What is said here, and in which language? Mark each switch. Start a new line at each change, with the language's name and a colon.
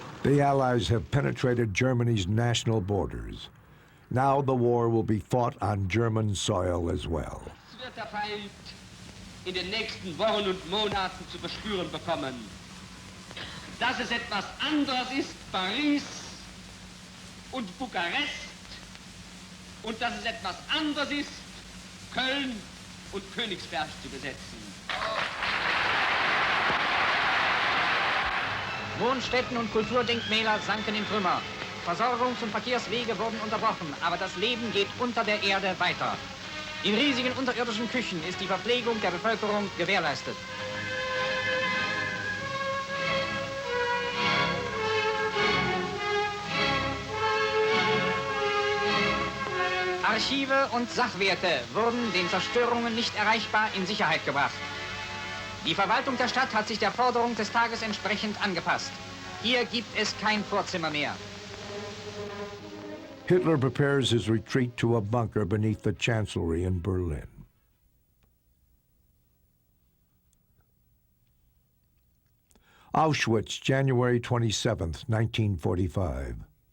English: The Allies have penetrated Germany's national borders. Now the war will be fought on German soil as well.
German: Es wird der Feind in den nächsten Wochen und Monaten zu bespüren bekommen. Dass es etwas anderes ist, Paris und Bukarest, und dass es etwas anderes ist, Köln und Königsberg zu besetzen. Wohnstätten und Kulturdenkmäler sanken in Trümmer. Versorgungs- und Verkehrswege wurden unterbrochen, aber das Leben geht unter der Erde weiter. In riesigen unterirdischen Küchen ist die Verpflegung der Bevölkerung gewährleistet. Archive und Sachwerte wurden den Zerstörungen nicht erreichbar in Sicherheit gebracht. Die Verwaltung der Stadt hat sich der Forderung des Tages entsprechend angepasst. Hier gibt es kein Vorzimmer mehr.
English: Hitler prepares his retreat to a bunker beneath the Chancellery in Berlin. Auschwitz, January 27th, 1945.